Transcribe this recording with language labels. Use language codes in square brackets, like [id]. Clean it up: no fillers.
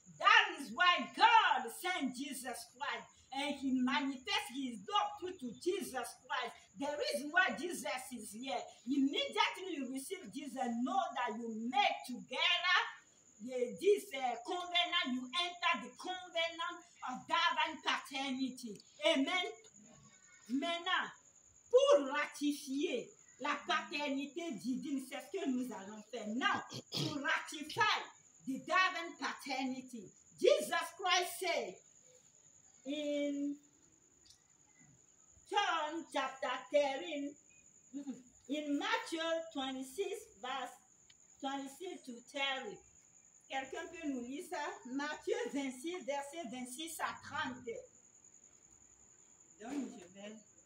[en] That is why God sent Jesus Christ and he manifests his love through to Jesus Christ. The reason why Jesus is here, immediately you receive Jesus, know that you make together this covenant, you enter the covenant of divine paternity. Amen. [fr] Maintenant, pour ratifier la paternité divine, c'est ce que nous allons faire. [en] Now, to ratify the divine paternity, Jesus Christ said in John chapter 13, in Matthew 26, verse 26 to 30. [fr] Quelqu'un peut nous lire ça? Matthieu 26, verset 26 à 30. Donc, je vais vous filmer aussi.